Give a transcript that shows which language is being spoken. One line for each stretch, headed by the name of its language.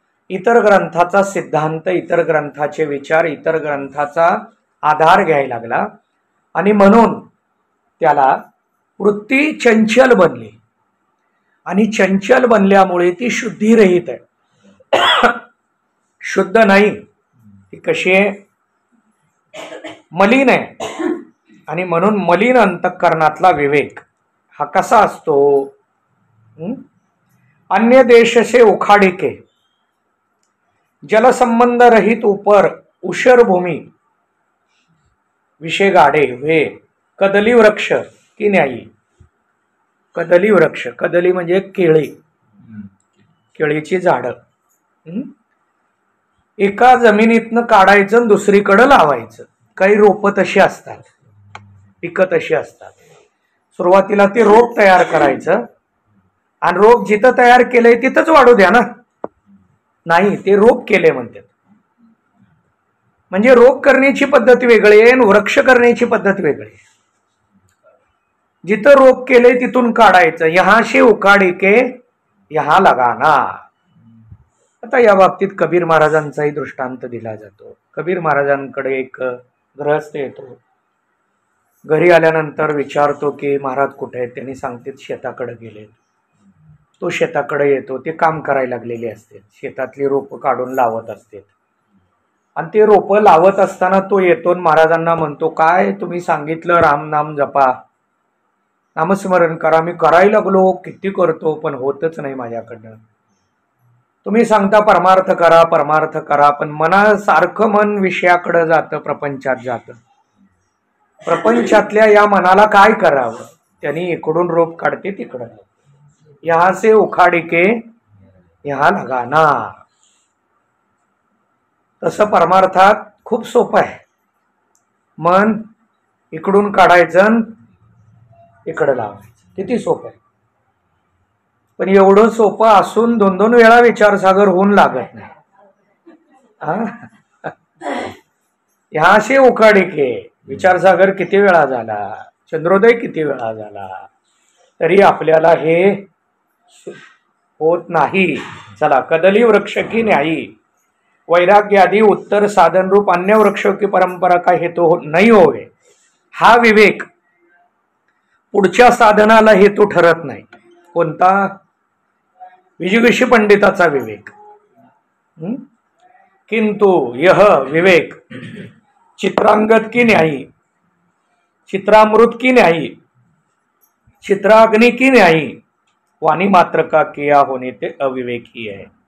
Marathi: इतर ग्रंथाचा सिद्धांत, इतर ग्रंथाचे विचार, इतर ग्रंथाचा आधार घ्यायला लागला आणि म्हणून त्याला वृत्ती चंचल बनली आणि चंचल बनल्यामुळे ती शुद्धीरहित आहे. शुद्ध नाही, ही कशी आहे? मलिन आहे. आणि म्हणून मलिन अंतःकरणातला विवेक हा कसा असतो?
Hindi: अन्य देश से उखाडिके जलसंबंध रहित ऊपर उशर भूमी विषय गाडे वे कदली वृक्ष की न्यायी.
Marathi: कदली वृक्ष, कदली म्हणजे केळी, केळीची झाडं एका जमिनीतनं काढायचं आणि दुसरीकडे लावायचं. काही रोपं तशी असतात, पिकं तशी असतात. सुरुवातीला ते रोप तयार करायचं आणि रोप जिथं तयार केलंय तिथंच वाढू द्या ना. नाही, ते रोप केले म्हणतात. म्हणजे रोप करण्याची पद्धत वेगळी आहे आणि वृक्ष करण्याची पद्धत वेगळी आहे. जिथं रोप केले तिथून काढायचं.
Hindi: यहां से उखाडी के यहां लगाना.
Marathi: आता या बाबतीत कबीर महाराजांचाही दृष्टांत दिला जातो. कबीर महाराजांकडे एक गृहस्थ येतो. घरी आल्यानंतर विचारतो की महाराज कुठे आहेत? त्यांनी सांगतात शेताकडे गेले. तो शेताकडे येतो. ते काम करायला लागलेले असते, शेतातली रोपं काढून लावत असते. आणि ते रोपं लावत असताना तो येतो महाराजांना म्हणतो, काय तुम्ही सांगितलं राम नाम जपा, नामस्मरण करा. मी करायला लागलो, किती करतो पण होतच नाही माझ्याकडनं. तुम्ही सांगता परमार्थ करा परमार्थ करा, पण मनासारखं मन विषयाकडे जातं, प्रपंचात जातं. प्रपंचातल्या या मनाला काय करावं? त्यांनी इकडून रोप काढते तिकडं.
Hindi: यहां से उखाडी के यहां लगाना.
Marathi: तसं परमार्थात खूप सोपं आहे. मन इकडून काढायचं इकडं लावायचं, किती सोपं आहे. पण एवढं सोपं असून 2-2 वेळा विचारसागर होऊन लागत नाही.
Hindi: यहां से उखाडी के
Marathi: विचारसागर किती वेळा झाला, चंद्रोदय किती वेळा झाला, तरी आपल्याला हे होत नाही.
Hindi: चला, कदली वृक्ष की न्यायी वैराग्य आदि उत्तर साधन रूप अन्य वृक्षों की परंपरा का हेतु नहीं होवे.
Marathi: हा विवेक पुढच्या साधनाला हेतू ठरत नाही. कोणता? विजिगीषी पंडिताचा विवेक.
Hindi: किंतु यह विवेक चित्रांगद की न्यायी, चित्रामृत की न्यायी, चित्राग्नि की न्यायी, वाणी मात्र का किया होने ते अविवेक ही है.